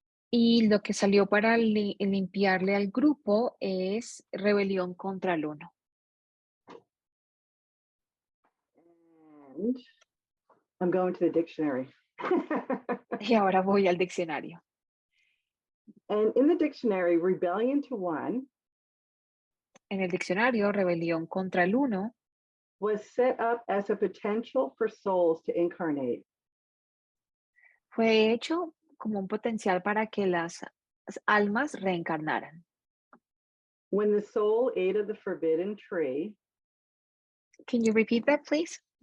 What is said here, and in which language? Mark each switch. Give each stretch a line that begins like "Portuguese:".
Spanish: Y lo que salió para limpiarle al grupo es rebelión contra el 1.
English: And I'm going to the dictionary.
Spanish: Y ahora voy al diccionario.
English: And in the dictionary, rebellion to 1
Spanish: En el diccionario, rebelión contra el 1
English: was set up as a potential for souls to incarnate.
Spanish: fue hecho como un potencial para que las almas reencarnaran.
English: When the soul ate of the forbidden tree, Can you repeat that, please?